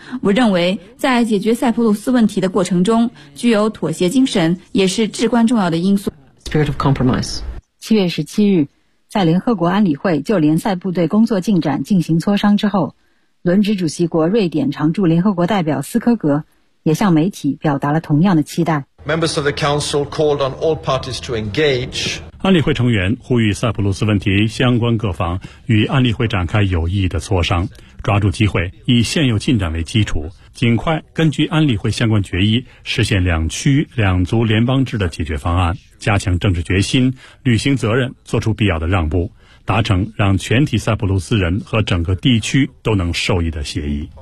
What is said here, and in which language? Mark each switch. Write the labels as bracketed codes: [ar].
[zh] 我认为在解决塞浦路斯问题的过程中，具有妥协精神也是至关重要的因素。 [en] Spirit of compromise. [zh] 7月17日，在联合国安理会就联塞部队工作进展进行磋商之后，轮值主席国瑞典常驻联合国代表斯科格也向媒体表达了同样的期待。 [en] Members of the Council called on all parties to engage. [zh] 安理会成员呼吁塞浦路斯问题相关各方与安理会展开有意义的磋商，抓住机会，以现有进展为基础，尽快根据安理会相关决议实现两区两族联邦制的解决方案，加强政治决心，履行责任，做出必要的让步，达成让全体塞浦路斯人和整个地区都能受益的协议。